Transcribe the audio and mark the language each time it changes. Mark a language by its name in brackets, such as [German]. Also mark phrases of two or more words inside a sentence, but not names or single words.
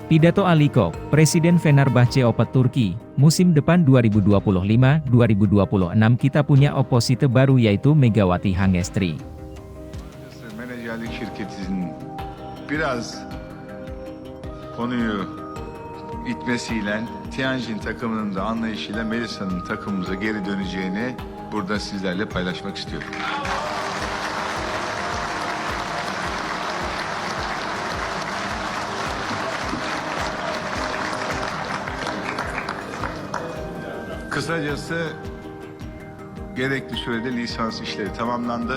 [Indonesian] Pidato Ali Koç, Presiden Fenerbahçe Opet Turki, musim depan 2025-2026 kita punya oposite baru yaitu Megawati Hangestri. [Turkish] Menajerlik şirketinin biraz konuyu itmesiyle Tianjin takımının da anlayışıyla Melisa'nın takımımıza geri döneceğini burada sizlerle paylaşmak istiyorum. Kısacası gerekli sürede lisans işleri tamamlandı.